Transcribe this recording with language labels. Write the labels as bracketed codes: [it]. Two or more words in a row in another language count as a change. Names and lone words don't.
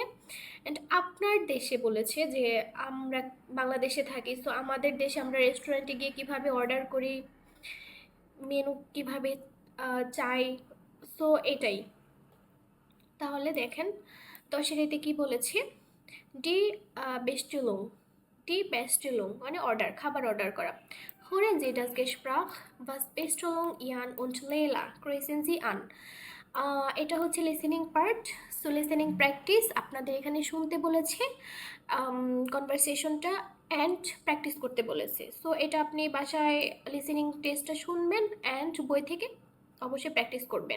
[bn] অ্যান্ড আপনার দেশে বলেছে যে আমরা বাংলাদেশে থাকি, সো আমাদের দেশে আমরা রেস্টুরেন্টে গিয়ে কিভাবে অর্ডার করি, মেনু কিভাবে চাই, সো এটাই। তাহলে দেখেন 10-এর এতে কি বলেছে, [de] die Bestellung, die Bestellung [bn] মানে অর্ডার, খাবার অর্ডার করা। [de] Hören Sie das Gespräch, was Bestellung Ian und Leila kreuzen Sie an? [bn] এটা হচ্ছে [en] listening part. [bn] সো [en] listening practice [bn] আপনাদের এখানে শুনতে বলেছে, কনভারসেশনটা [en] and practice [bn] করতে বলেছে। সো এটা আপনি বাসায় [en] listening testটা [bn] শুনবেন অ্যান্ড বই থেকে অবশ্যই প্র্যাকটিস করবেন।